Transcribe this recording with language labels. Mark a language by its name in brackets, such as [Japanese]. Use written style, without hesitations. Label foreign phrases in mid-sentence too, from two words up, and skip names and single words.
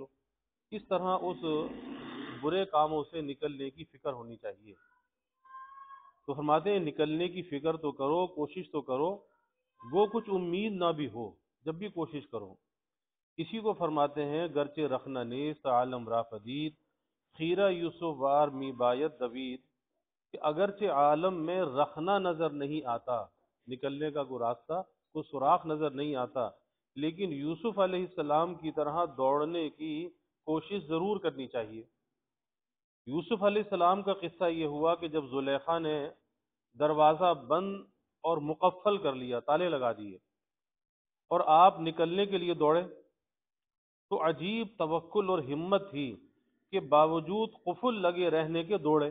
[Urdu] اس طرح اس برے کاموں سے نکلنے کی فکر ہونی چاہیے. تو فرماتے ہیں نکلنے کی فکر تو کرو، کوشش تو کرو، وہ کچھ امید نہ بھی ہو، جب بھی کوشش کرو. اسی کو فرماتے ہیں [Persian] گرچہ رخنہ نیست عالم را پدید، خیرہ یوسف وار می باید دوید. [Urdu] کہ اگرچہ عالم میں رخنہ نظر نہیں آتا، نکلنے کا کوئی راستہ، کوئی سوراخ نظر نہیں آتا، لیکن یوسف علیہ السلام کی طرح دوڑنے کی کوشش ضرور کرنی چاہیے. یوسف علیہ السلام کا قصہ یہ ہوا کہ جب زلیخا نے دروازہ بند اور مقفل کر لیا، تالے لگا دیے، اور آپ نکلنے کے لیے دوڑے، تو عجیب توکل اور ہمت تھی کہ باوجود قفل لگے رہنے کے دوڑے.